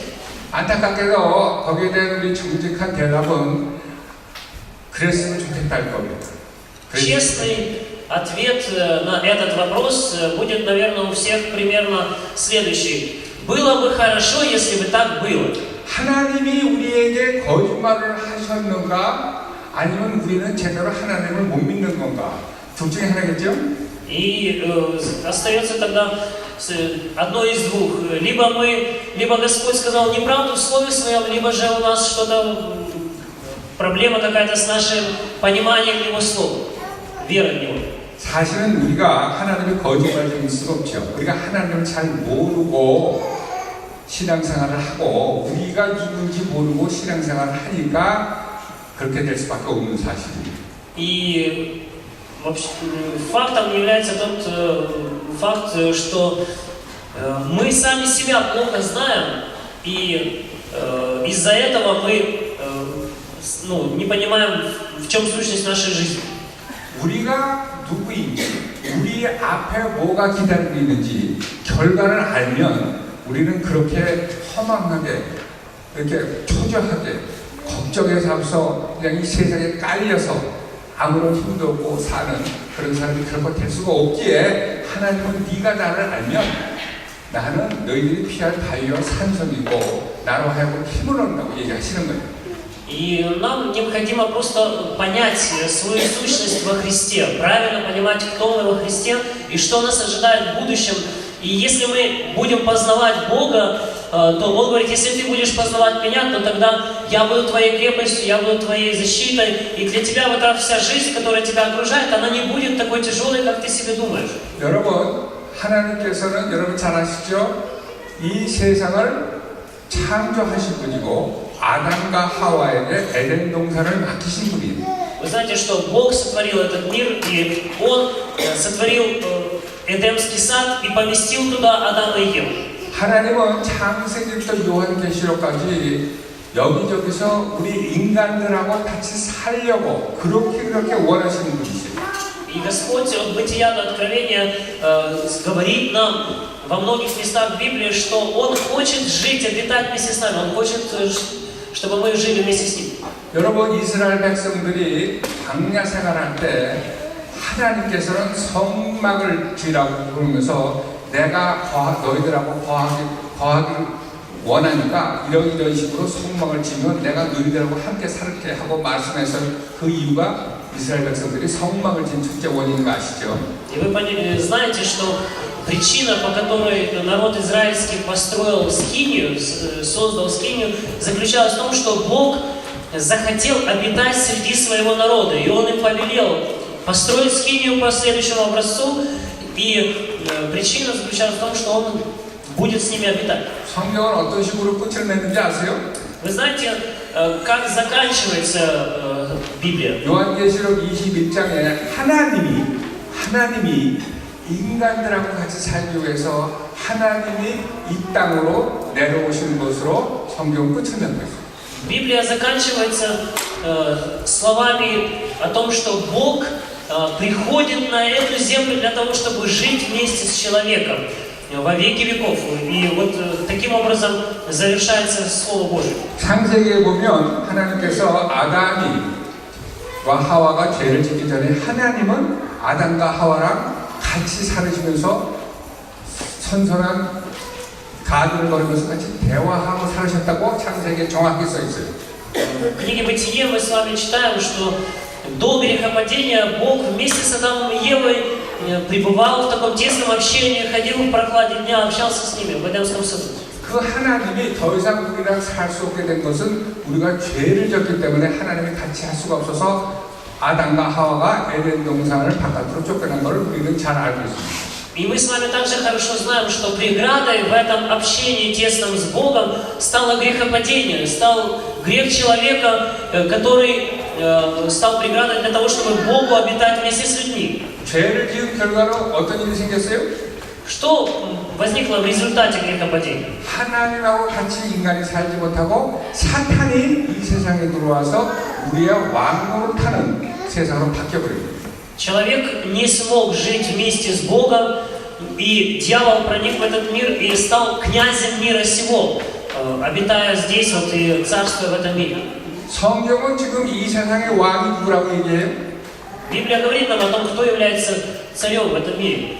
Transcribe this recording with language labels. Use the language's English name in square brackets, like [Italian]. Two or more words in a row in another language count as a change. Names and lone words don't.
[Korean] 안타깝게도 거기에 대한 우리 정직한 대답은 그랬으면 좋겠다 할 겁니다. [Russian] Честный ответ на этот вопрос будет, наверное, у всех примерно следующий. Было бы хорошо, если бы так было. [Korean] 하나님이 우리에게 거짓말을 하셨는가? 아니면 우리는 제대로 하나님을 못 믿는 건가? 둘 중에 하나겠죠? [Russian] И остается тогда одно из двух. Либо Господь сказал неправду в Слове Своем, либо же у нас что-то, проблема какая-то с нашим пониманием Его Слова, верой в Него. [Korean] 사실은 우리가 하나님의 거짓말을 수가 없죠. 우리가 하나님을 잘 모르고 신앙생활을 하고 우리가 누군지 모르고 신앙생활을 하니까 그렇게 될 수밖에 없는 사실입니다. [Russian] И вообще, фактом является тот факт, что мы сами себя плохо знаем, и из-за этого мы не понимаем, в чем сущность нашей жизни. [Korean] 우리가 누구인지, 우리 앞에 뭐가 기다리고 있는지 결과를 알면 우리는 그렇게 허망하게, 이렇게 초조하게, 걱정에서 앞서 그냥 이 세상에 깔려서 아무런 힘도 없고 사는 그런 사람이 결코 될 수가 없기에 하나님은 네가 나를 알면 나는 너희들이 피할 바위와 산성이고 나로 하여금 힘을 얻는다고 얘기하시는 거예요. [Russian] И нам необходимо просто понять свою сущность во Христе, правильно понимать, кто мы во Христе и что нас ожидает в будущем. И если мы будем познавать Бога, то Бог говорит, если ты будешь познавать меня, то тогда я буду твоей крепостью, я буду твоей защитой, и для тебя вот эта вся жизнь, которая тебя окружает, она не будет такой тяжелой, как ты себе думаешь. [Korean] 여러분, 하나님께서는 여러분 잘 아시죠? 이 세상을 창조하신 분이고 아담과 하와에게 에덴 동산을 맡기신 분이에요. [Russian] Вы знаете, что Бог сотворил этот мир, и Он сотворил Эдемский сад и поместил туда Адама и Еву. [Korean] 하나님은 창세기부터 요한계시록까지 여기저기서 우리 인간들하고 같이 살려고 그렇게 원하시는 분이세요. [Russian] И Господь от Бытия до Откровения говорит нам во многих местах в Библии, что Он хочет жить, обитать вместе с нами. Он хочет, чтобы мы жили вместе с Ним. [Korean] 여러분, 이스라엘 백성들이 광야 생활할 때 하나님께서는 성막을 지라고 그러면서 내가 너희들하고 거하기 원하니까 이런 식으로 성막을 지면 내가 너희들하고 함께 살게 하고 말씀해서 그 이유가 이스라엘 백성들이 성막을 진 첫째 원인인 거 아시죠? [Russian] И вы знаете, что причина, по которой народ израильский построил скинию, создал скинию, заключалась в том, что Бог захотел обитать среди своего народа, и Он им повелел построить скинию по следующему образцу, и причина заключалась в том, что Он будет с ними обитать. [Korean] 성경은 어떤 식으로 끝을 맺는지 아세요? [Russian] Вы знаете, как заканчивается Библия? [Korean] 요한계시록 21장에 하나님이 인간들하고 같이 살기 위해서 하나님이 이 땅으로 내려오시는 것으로 성경 끝을 맺고 있어요. [Russian] Библия заканчивается словами о том, что Бог приходит на эту землю для того, чтобы жить вместе с человеком во веки веков. И вот таким образом завершается Слово Божие. [Korean] 창세기에 보면 하나님께서 아담과 하와가 죄를 짓기 전에 하나님은 아담과 하와랑 같이 살으시면서 선선한 가든을 걸으면서 같이 대화하고 살으셨다고 창세기에 정확히 써 있어요. [Russian] В книге Бытие мы с вами читаем, что до грехопадения Бог вместе с Адамом и Евой пребывал в таком тесном общении, ходил в прохладе дня, общался с ними в Эдемском саду. [Korean] 그 하나님이 더 이상 우리랑 살 수 없게 된 것은 우리가 죄를 졌기 때문에 하나님이 같이 할 수가 없어서 아담과 하와가 에덴 동산을 바깥으로 쫓겨난 것을 우리는 잘 알고 있습니다. [Russian] И мы с вами также хорошо знаем, что преградой в этом общении тесном с Богом стало грехопадение, стал грех человека, который стал преградой для того, чтобы Богу обитать вместе с людьми. [Korean] 죄를 지은 결과로 어떤 일이 생겼어요? [Russian] Что возникло в результате грехопадения? [Korean] 하나님하고 같이 인간이 살지 못하고 사탄이 이 세상에 들어와서 우리의 왕으로 타는 세상으로 바뀌어버립니다. [Russian] Человек не смог жить вместе с Богом, и дьявол проник в этот мир и стал князем мира сего, обитая здесь вот и царствуя в этом мире. [Korean] 성경은 지금 이 세상의 왕이 누구라고 얘기해요? [Russian] Библия говорит нам о том, кто является царем в этом мире.